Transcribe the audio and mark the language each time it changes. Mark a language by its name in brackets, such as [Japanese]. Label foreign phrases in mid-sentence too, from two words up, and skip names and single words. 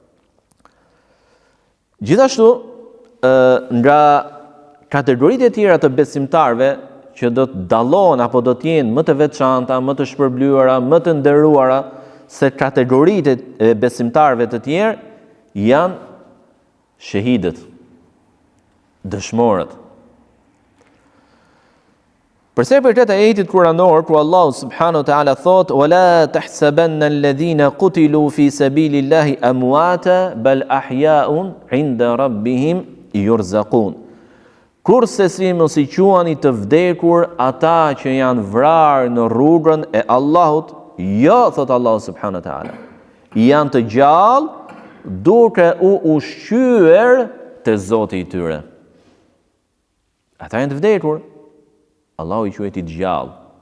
[Albanian] Gjithashtu, nga kategoritë e tjera të besimtarëve që do të dallohen apo do të jenë më të veçanta, më të shpërblyera, më të nderuara se kategoritë e besimtarëve të tjerë janë shahidët, dëshmorët. Përse për këtë ajetit kuranor, ku Allahu [Arabic] سبحانه وتعالى [Albanian] thot: [Arabic] "ولا تحسبن الذين قتلوا في سبيل الله أمواتا بل أحياء عند ربهم يرزقون." [Albanian] Kurse si mos i quani të vdekur ata që janë vrarë në rrugën e Allahut, jo, thot Allahu [Arabic] سبحانه وتعالى, [Albanian] janë të gjallë duke u ushqyer te Zoti i tyre. Ata janë të vdekur, Allahu i quajti të gjallë.